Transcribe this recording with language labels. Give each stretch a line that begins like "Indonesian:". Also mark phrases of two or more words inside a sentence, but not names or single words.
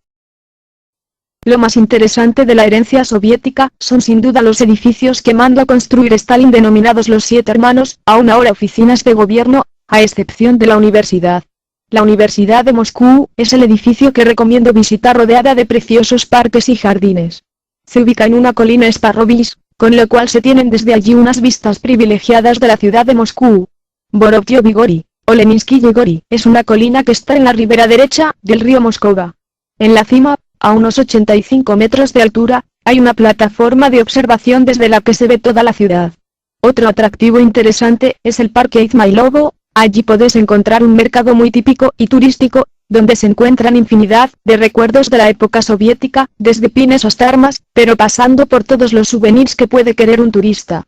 Spanish: Lo más interesante de la herencia soviética son sin duda los edificios que mandó a construir Stalin denominados los 7 hermanos, aún ahora oficinas de gobierno, a excepción de la universidad. La Universidad de Moscú es el edificio que recomiendo visitar, rodeada de preciosos parques y jardines. Se ubica en una colina Sparrovis, con lo cual se tienen desde allí unas vistas privilegiadas de la ciudad de Moscú. Borovtyo-Vigori, o Leninsky-Yegori, es una colina que está en la ribera derecha del río Moscova. En la cima, a unos 85 metros de altura, hay una plataforma de observación desde la que se ve toda la ciudad. Otro atractivo interesante es el Parque Izmailovo. Allí podés encontrar un mercado muy típico y turístico, donde se encuentran infinidad de recuerdos de la época soviética, desde pines hasta armas, pero pasando por todos los souvenirs que puede querer un turista.